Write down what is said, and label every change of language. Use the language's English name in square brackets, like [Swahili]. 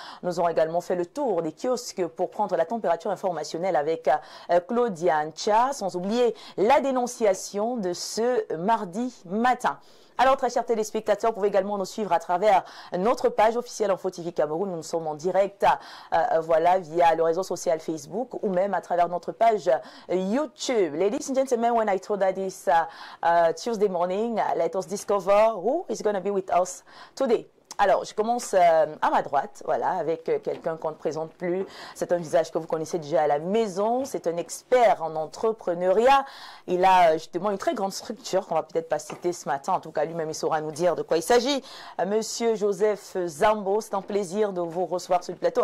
[French] Nous aurons également fait le tour des kiosques pour prendre la température informationnelle avec Claudia Ncha, sans oublier la dénonciation de ce mardi matin. Alors, très chers téléspectateurs, vous pouvez également nous suivre à travers notre page officielle Info TV Cameroun. Nous sommes en direct, via le réseau social Facebook ou même à travers notre page YouTube. [English] Ladies and gentlemen, when I told that this Tuesday morning, let us discover who is going to be with us today. [French] Alors, je commence à ma droite, voilà, avec quelqu'un qu'on ne présente plus. C'est un visage que vous connaissez déjà à la maison. C'est un expert en entrepreneuriat. Il a justement une très grande structure qu'on va peut-être pas citer ce matin. En tout cas, lui-même, il saura nous dire de quoi il s'agit. Monsieur Joseph Zambo, c'est un plaisir de vous recevoir sur le plateau.